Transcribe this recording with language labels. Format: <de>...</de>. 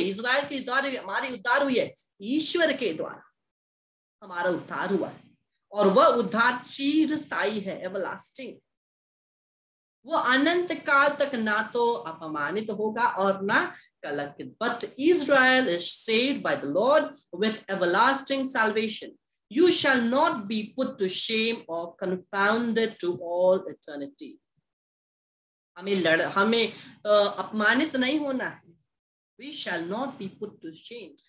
<hi>Israel की उद्धार, हमारी उद्धार हुई है ईश्वर के द्वारा, हमारा उद्धार हुआ है। और वह उद्धार चिरस्थायी है, एवरलास्टिंग। वो अनंत काल तक ना तो अपमानित होगा और ना कलंकित।</hi> <en>But Israel is saved by the Lord with everlasting salvation. You shall not be put to shame or confounded to all eternity.</en> <hi>हमें अपमानित नहीं होना है।</hi> <en>We shall not be put to shame.</en>